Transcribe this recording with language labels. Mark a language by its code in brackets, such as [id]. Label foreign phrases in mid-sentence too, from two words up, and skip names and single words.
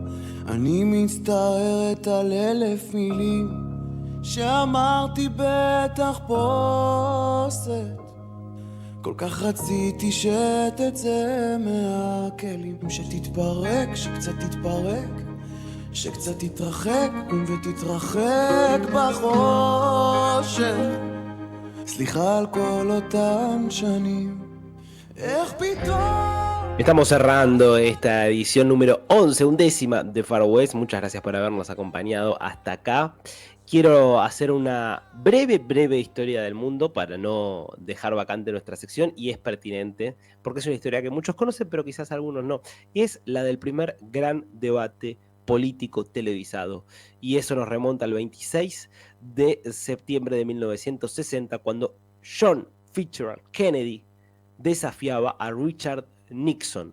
[he] אני מצטערת על 1000 מילים שאמרתי בתחפושת, כל כך רציתי שתצא מהכלים, שתתפרק, שקצת תתפרק, שקצת תתרחק, קום ותתרחק בחושך. סליחה על כל אותם שנים, איך פתאום. [es] Estamos cerrando esta edición número 11, 11ª de Far West. Muchas gracias por habernos acompañado hasta acá. Quiero hacer una breve historia del mundo para no dejar vacante nuestra sección, y es pertinente porque es una historia que muchos conocen pero quizás algunos no, y es la del primer gran debate político televisado, y eso nos remonta al 26 de septiembre de 1960, cuando John Fitzgerald Kennedy desafiaba a Richard Nixon.